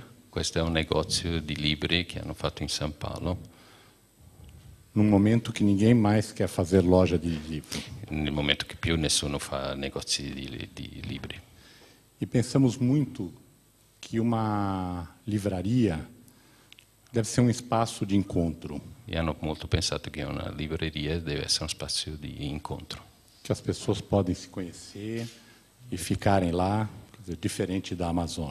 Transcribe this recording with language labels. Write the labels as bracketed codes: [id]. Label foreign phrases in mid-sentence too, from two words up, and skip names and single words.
[it] Questo è un negozio di libri che hanno fatto in San Paolo. [pt] Num momento que ninguém mais quer fazer loja de livro. [it] Nel momento che più nessuno fa negozi di libri. [pt] E pensamos muito que uma livraria deve ser um espaço de encontro. [it] E hanno molto pensato che una libreria deve essere un spazio di incontro. [pt] Que as pessoas podem se conhecer e ficarem lá, quer dizer, diferente da Amazon.